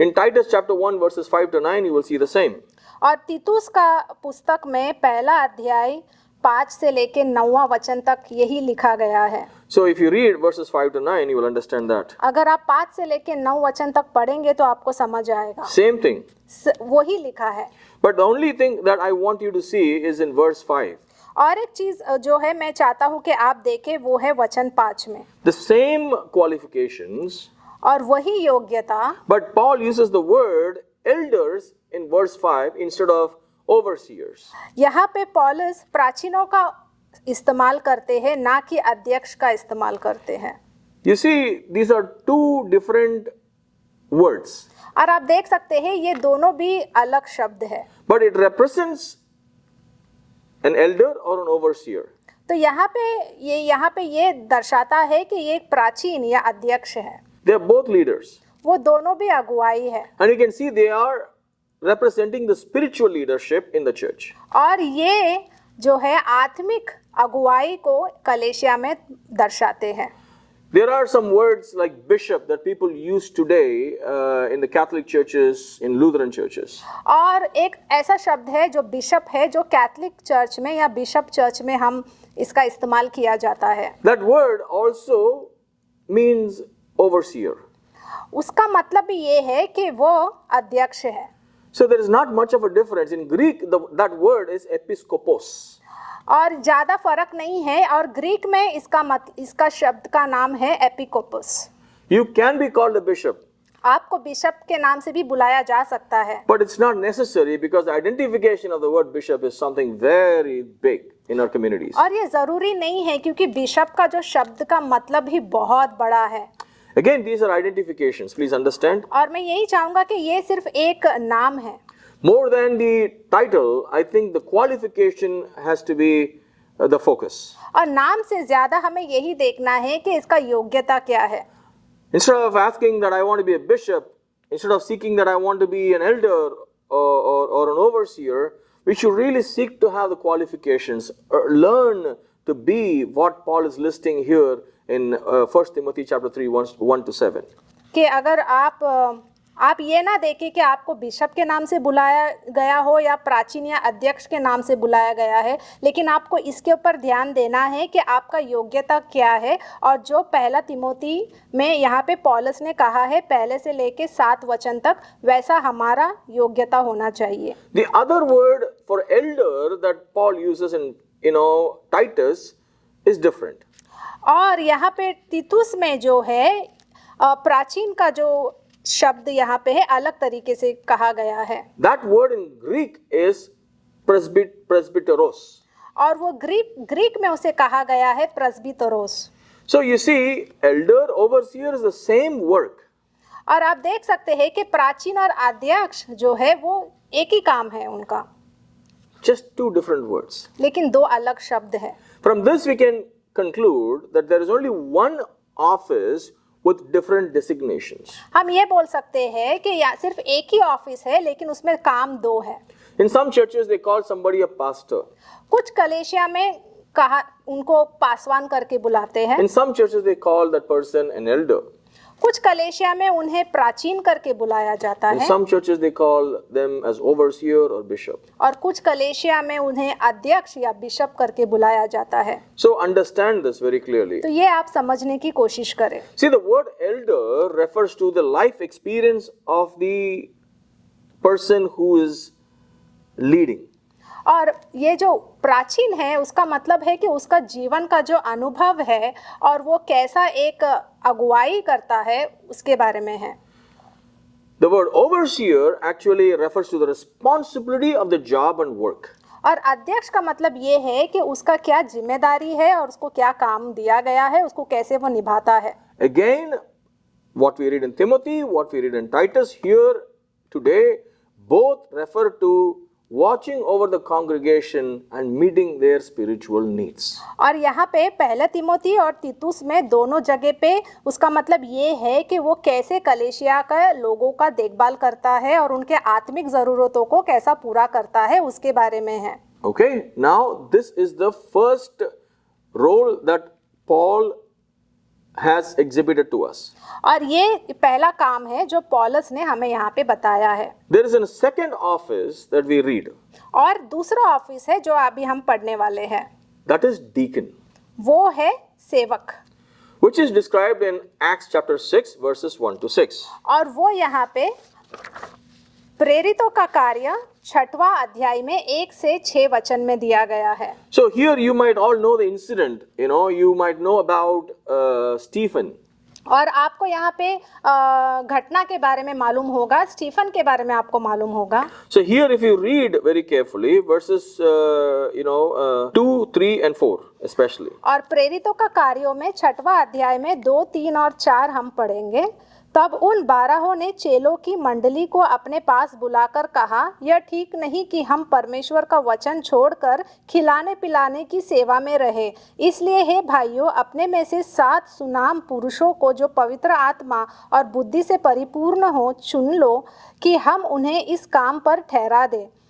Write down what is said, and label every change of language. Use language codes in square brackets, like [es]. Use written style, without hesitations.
[en] In Titus chapter 1 verses 5 to 9 you will see the same. [hi] और तीतुस का पुस्तक में पहला अध्याय 5 से लेके 9वां वचन तक यही लिखा गया है। [en] So if you read verses 5 to 9 you will understand that. [hi] अगर आप 5 से लेके 9 वचन तक पढ़ेंगे तो आपको समझ आएगा। [en] Same thing. [hi] वही लिखा है। [en] But the only thing that I want you to see is in verse 5. [hi] और एक चीज जो है मैं चाहता हूँ कि आप देखें वो है वचन 5 में। [en] The same qualifications. [hi] और वही योग्यता। [en] But Paul uses the word elders in verse 5 instead of overseers. [hi] यहाँ पे पौलुस प्राचीनों का इस्तेमाल करते हैं, ना कि अध्यक्ष का इस्तेमाल करते हैं। [en] You see, these are two different words. [hi] और आप देख सकते हैं ये दोनों भी अलग शब्द है। [en] But it represents an elder or an overseer. [hi] तो यहाँ पे ये दर्शाता है कि ये एक प्राचीन या अध्यक्ष है। [en] They are both leaders. [hi] वो दोनों भी अगुवाई है। [en] And you can see they are representing the spiritual leadership in the church. [hi] और ये जो है आत्मिक अगुवाई को कलेशिया में दर्शाते हैं. [en] There are some words like bishop that people use today in the Catholic churches, in Lutheran churches. [hi] और एक ऐसा शब्द है जो बिशप है, जो कैथलिक चर्च में या बिशप चर्च में हम इसका इस्तेमाल किया जाता है. [en] That word also means overseer. [hi] उसका मतलब भी ये है कि वो अध्यक्ष है. [en] So there is not much of a difference. In Greek, that word is episkopos. [hi] और ज़्यादा फर्क नहीं है. और ग्रीक में इसका शब्द का नाम है एपिकोपस. [en] You can be called a bishop, [hi] आपको बिशप के नाम से भी बुलाया जा सकता है. [en] but it's not necessary because the identification of the word bishop is something very big in our communities. [hi] और ये ज़रूरी नहीं है क्योंकि बिशप का जो शब्द का मतलब ही बहुत बड़ा है. [en] Again, these are identifications. Please understand. [hi] और मैं यही चाहूँगा कि ये सिर्फ एक नाम है. [en] More than the title, I think the qualification has to be the focus. [hi] और नाम से ज़्यादा हमें यही देखना है कि इसका योग्यता क्या है. [en] Instead of asking that I want to be a bishop, instead of seeking that I want to be an elder or an overseer, we should really seek to have the qualifications, or learn to be what Paul is listing here in 1 Timothy chapter 3, 1 to 7. [hi] कि अगर आप ये ना देखें कि आपको bishop के नाम से बुलाया गया हो या प्राचीन या अध्यक्ष के नाम से बुलाया गया है, लेकिन आपको इसके ऊपर ध्यान देना है कि आपका योग्यता क्या है. और जो पहला तिमोथी में यहाँ पे पौलुस ने कहा है पहले से लेके 7 वचन तक, वैसा हमारा योग्यता होना चाहिए. [en] The other word for elder that Paul uses in Titus is different. [hi] और यहाँ पे तीतुस में जो है प्राचीन का जो शब्द यहाँ पे है अलग तरीके से कहा गया है. [en] That word in Greek is presbyteros. [hi] और वो ग्रीक में उसे कहा गया है प्रेस्बिटरोस. [en] So you see, elder, overseer is the same work. [hi] और आप देख सकते हैं कि प्राचीन और अध्यक्ष जो है वो एक ही काम है उनका, [en] Just two different words. [hi] लेकिन 2 अलग शब्द है. [en] From this we can conclude that there is only one office with different designations. [hi] हम ये बोल सकते हैं कि या सिर्फ एक ही ऑफिस है लेकिन उसमें काम 2 है. [en] In some churches they call somebody a pastor. [hi] कुछ कलेशिया में कहा उनको पासवान करके बुलाते हैं. [en] In some churches they call that person an elder. [hi] कुछ कलेशिया में उन्हें प्राचीन करके बुलाया जाता [en] In [hi] है. [en] some churches they call them as overseer or bishop. [hi] और कुछ कलेशिया में उन्हें अध्यक्ष या बिशप करके बुलाया जाता है. [en] So understand this very clearly. [hi] तो ये आप समझने की कोशिश करें. [en] See, the word elder refers to the life experience of the person who is leading. [hi] और ये जो प्राचीन है उसका मतलब है कि उसका जीवन का जो अनुभव है और वो कैसा एक अगुवाई करता है उसके बारे में है. [en] The word overseer actually refers to the responsibility of the job and work. [hi] और अध्यक्ष का मतलब ये है कि उसका क्या जिम्मेदारी है और उसको क्या काम दिया गया है, उसको कैसे वो निभाता है. [en] Again, what we read in Timothy, what we read in Titus here today, both refer to watching over the congregation and meeting their spiritual needs. [hi] और यहाँ पे पहला तिमोथी और तीतुस में दोनों जगह पे उसका मतलब ये है कि वो कैसे कलेशिया का लोगों का देखभाल करता है और उनके आत्मिक ज़रूरतों को कैसा पूरा करता है उसके बारे में है. [en] Okay, now this is the first role that Paul has exhibited to us. [hi] और ये पहला काम है जो पौलुस ने हमें यहाँ पे बताया है. [en] There is a second office that we read. [hi] और दूसरा ऑफिस है जो अभी हम पढ़ने वाले हैं. [en] That is deacon. [hi] वो है सेवक. [en] Which is described in Acts chapter 6 verses 1 to 6. [hi] और वो यहाँ पे प्रेरितों का कार्य 6वां अध्याय में 1 से 6 वचन में दिया गया है. [en] So here you might all know the incident. You might know about Stephen. [hi] और आपको यहाँ पे घटना के बारे में मालूम होगा, स्टीफन के बारे में आपको मालूम होगा. [en] So here if you read very carefully verses 2, 3 and 4 especially. [hi] और प्रेरितों का कार्यों में 6वां अध्याय में 2, 3 और 4 हम पढ़ेंगे. तब उन 12 ने चेलों की मंडली को अपने पास बुलाकर कहा, यह ठीक नहीं कि हम परमेश्वर का वचन छोड़कर खिलाने पिलाने की सेवा में रहे। इसलिए हे भाइयों, अपने में से 7 सुनाम पुरुषों को जो पवित्र आत्मा और बुद्धि से परिपूर्ण हो चुन लो कि हम उन्हें इस काम पर ठहरा दें।